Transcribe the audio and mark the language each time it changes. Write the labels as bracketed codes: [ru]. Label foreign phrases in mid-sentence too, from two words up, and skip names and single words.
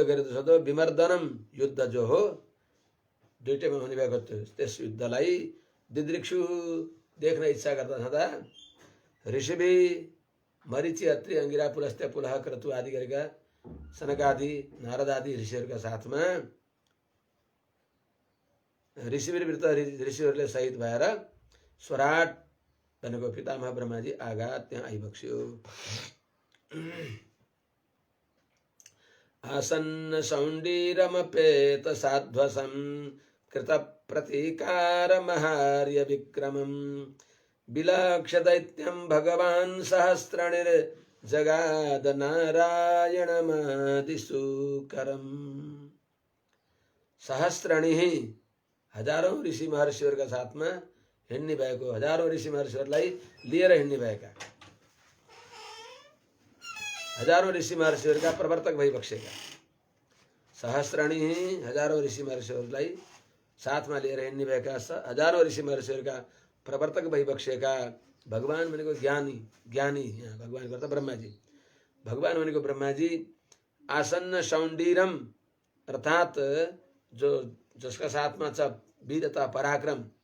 [ne] गर्दछ [sa] तो विमर्दनम [ne] युद्ध जो हो दुईटैमा हुने भएको थियो त्यस युद्धलाई दिदृक्षु देख्न इच्छा गर्दा छँदा ऋषिभी मरीचि अत्रि अंगिरा पुलस्त्य पुलह क्रतु आदि गरेका सनकादि नारद आदि ऋषिहरूका साथमा ऋषिवीरवृत ऋषिहरूले सहित भएर स्वराट भनेको पितामह ब्रह्माजी आघात त्यहाँ आइबक्स्यो। [sa] आसन्न सौण्डीरमपेत साध्वसं कृत प्रतीकार महार्य विक्रमं विलक्ष दैत्यं भगवान् सहस्रणिर जगाद नारायणमादिसूकरम्। [ne] सहस्रणी हजारौं ऋषि महर्षिहरूका साथमा हिँड्ने भएको, हजारौं ऋषि महर्षिहरूलाई लिएर हिँड्ने भएका, हजारौं ऋषि महर्षिहरूका प्रवर्तक भइबक्सेका सहस्रणी हजारौं ऋषि महर्षिहरूलाई साथमा लिएर हिँड्ने भएका हजारौं ऋषि महर्षिहरूका प्रवर्तक भइबक्सेका भगवान भनेको ज्ञानी, यहाँ भगवान गर्दा ब्रह्माजी, भगवान भनेको ब्रह्माजी [sa] आसन्न सौण्डीरम [ne] अर्थात जो जसका साथमा छ वीरता पराक्रम,